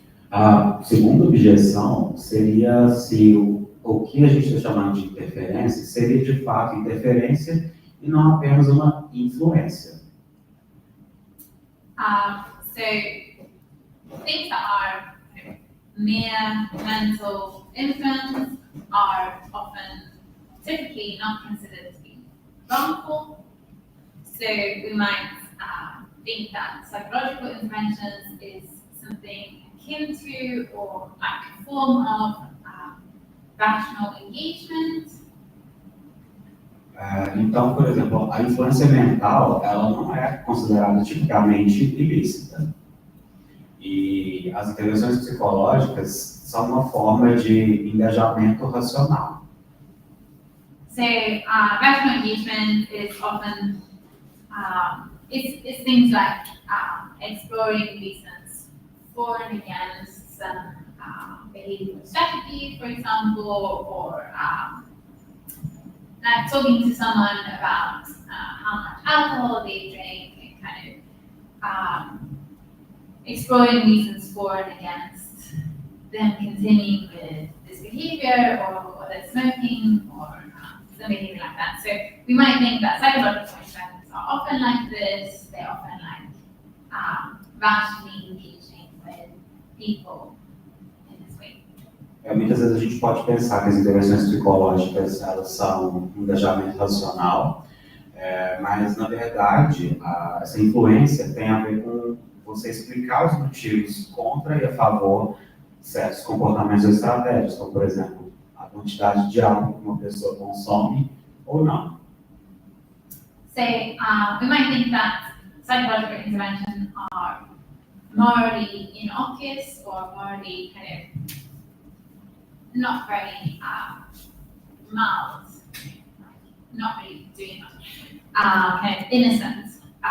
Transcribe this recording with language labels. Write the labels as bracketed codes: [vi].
[pt] A segunda objeção seria se o que a gente está chamando de interferência seria de fato interferência e não apenas uma influência. [en] So things that are mere mental influence are often typically not considered to be wrongful. So we might think that psychological interventions is something akin to or like a form of rational engagement. [pt] Então, por exemplo, a influência mental, ela não é considerada tipicamente ilícita. E as intervenções psicológicas são uma forma de engajamento racional. [en] So rational engagement is often it's things like exploring reasons for and against some behavioral strategy, for example, or like talking to someone about how much alcohol they drink and kind of exploring reasons for and against them continuing with this behavior or the smoking or some behavior like that. So we might think that psychological experiments are often like this. They're often like rationally engaging with people in this way. [pt] Muitas vezes a gente pode pensar que as intervenções psicológicas elas são um engajamento racional, mas na verdade essa influência tem a ver com você explicar os motivos contra e a favor de certos comportamentos ou estratégias, como por exemplo a quantidade de álcool que uma pessoa consome ou não. [en] So we might think that psychological interventions are morally innocuous or morally kind of not very mild, not really doing much, kind of innocent.